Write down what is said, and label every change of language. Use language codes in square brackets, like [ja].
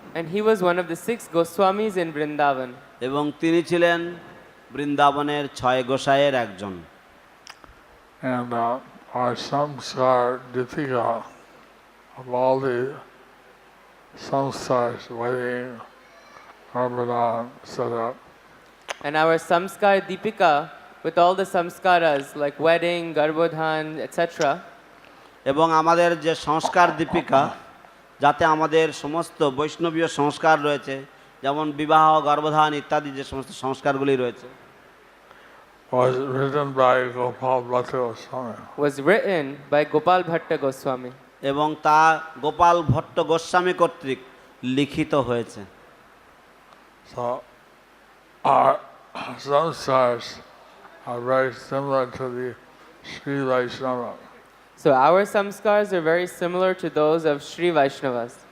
[en] And he was one of the 6 Goswamis in Vrindavan. [bn] এবং তিনি ছিলেন বৃন্দাবনের 6 গোসাইয়ের একজন। [en] And our samskar Dipika of all the samskars, wedding, Ramadan, set up. And our Samskar Deepika, with all the samskaras like wedding, Garbhodhan, etc., [bn] এবং আমাদের যে সংস্কার দীপিকা যাতে আমাদের সমস্ত বৈষ্ণবীয় সংস্কার রয়েছে যেমন বিবাহ গর্ভধান ইত্যাদি যে সমস্ত সংস্কারগুলি রয়েছে [en] was written by Gopal Bhatta Swami. was written by Gopal Bhatta Goswami. [bn] এবং তা গোপাল ভট্ট গোস্বামী কর্তৃক লিখিত হয়েছে। [en] So our samskars are very similar to the Sri Vaishnava. So our samskars are very similar to those of Sri Vaishnavas.